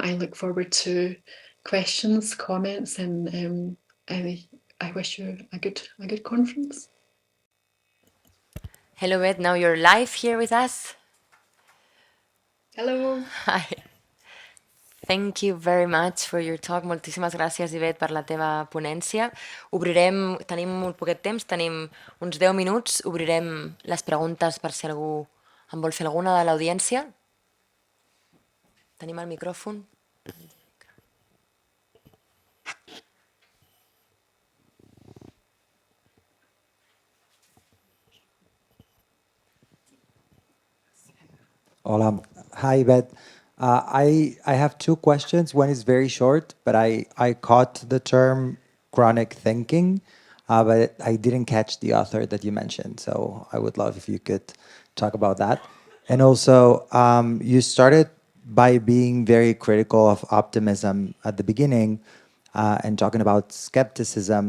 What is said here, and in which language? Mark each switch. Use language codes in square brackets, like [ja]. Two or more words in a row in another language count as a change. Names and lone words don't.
[en] I look forward to questions, comments, and I wish you a good conference. Hello, Yvette. Now you're live here with us. Hello. Hi. Thank you very much for your talk. [ca] Moltíssimes gràcies, Yvette, per la teva ponència. Tenim molt poquet temps, tenim uns 10 minuts. Obrirem les preguntes per si algú en vol fer alguna de l'audiència. Tenim el micròfon. Hola. Hi, [en] Yvette. I have two questions. One is very short, but I caught the term chronic thinking, but I didn't catch the author that you mentioned. So I would love if you could talk about that. And also, you started by being very critical of optimism at the beginning and talking about skepticism.